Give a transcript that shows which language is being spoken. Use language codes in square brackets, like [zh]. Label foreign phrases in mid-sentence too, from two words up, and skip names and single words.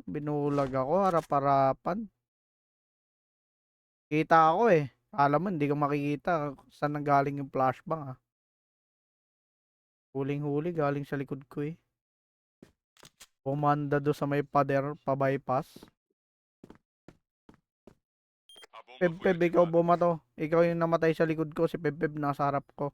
[tl] Binulag ako, harap-harapan. Kita ako eh. Alam mo, hindi ko makikita saan nang galing yung flashbang ah. Huling-huli, galing sa likod ko eh. Pumanda do sa may pader, pa-bypass. [pt] A bomba [tl] Peb, [pt] foi [tl] ikaw [pt] ativada. [tl] bumato. Ikaw yung namatay sa likod ko. Si Peb, nasa harap ko.